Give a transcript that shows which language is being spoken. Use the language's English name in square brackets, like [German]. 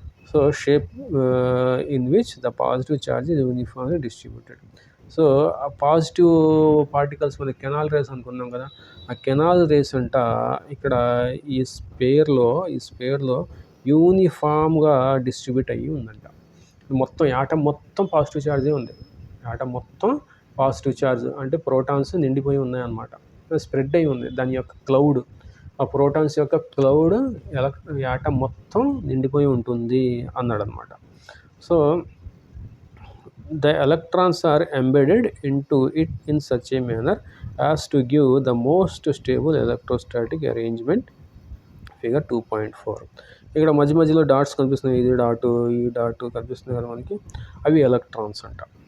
[English] So shape in which the positive charge is uniformly distributed. [Telugu] So ఆ positive particles మన canal race అనుకున్నాం కదా, ఆ కెనాల్ రేస్ అంట ఇక్కడ ఈ స్పేర్లో యూనిఫామ్గా డిస్ట్రిబ్యూట్ అయ్యి ఉందంట. మొత్తం యాటమ్ మొత్తం పాజిటివ్ ఛార్జే ఉంది. యాటమ్ మొత్తం పాజిటివ్ ఛార్జ్ అంటే ప్రోటాన్స్ నిండిపోయి ఉన్నాయన్నమాట. స్ప్రెడ్ అయి ఉంది దాని యొక్క క్లౌడ్. ఆ ప్రోటాన్స్ యొక్క క్లౌడ్ యాటమ్ మొత్తం నిండిపోయి ఉంటుంది అన్నాడనమాట. [English] So the electrons are embedded into it in such a manner as to give the most stable electrostatic arrangement. Figure 2.4. [Telugu] ఇక్కడ మధ్య మధ్యలో డాట్స్ కనిపిస్తున్నాయి, ఇది డాటు ఈ డాటు కనిపిస్తున్నాయి కదా మనకి, అవి ఎలక్ట్రాన్స్ అంట.